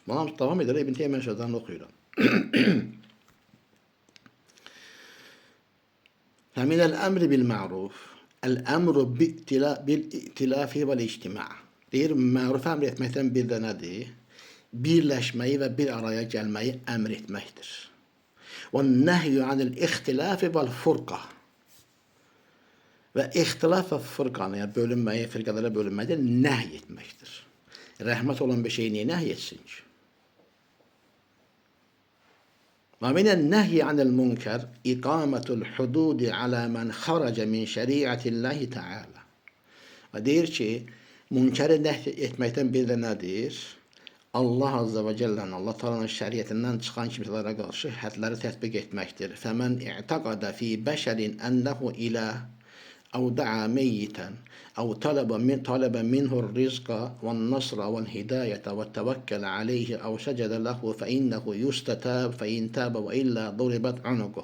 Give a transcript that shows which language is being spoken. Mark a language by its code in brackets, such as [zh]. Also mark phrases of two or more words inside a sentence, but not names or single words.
[az] Buna davam edir, İbn Teymiyyə sözlərini oxuyuram. [ar] فمن الأمر بالمعروف الأمر بالائتلاف والاجتماع. [az] Deyir, məruf əmr etməkdən bir də nədir? Birləşməyi və bir araya gəlməyi əmr etməkdir. [ar] وَالنَّهْيُ عَنِ الْاِخْتِلَافِ وَالْفُرْقَةِ. [az] Və ixtilaf və fırqanı, yəni bölünməyi, firqələrə bölünməyi də nəhy etməkdir. Rəhmət olan bir şeyi niyə nəhy etsin ki? [ar] وَمِنَ النَّهْيِ عَنِ الْمُنْكَرِ إِقَامَةُ الْحُدُودِ عَلَى مَنْ خَرَجَ مِنْ شَرِيعَةِ اللّٰهِ تَعَالَى. [az] Və deyir ki, münkəri nəhy etməkdən bir də nədir? Allah [ar] عز وجل'nin, [az] Allah Teala'nın şəriətindən çıxan kimsələrə qarşı hədləri tətbiq etməkdir. [ar] فمن اعتقد في بشر أنه إله أو دعا ميتا أو طلب منه الرزق والنصر والهداية وتوكل عليه أو سجد له فإنه يستتاب فإن تاب وإلا ضربت عنقه.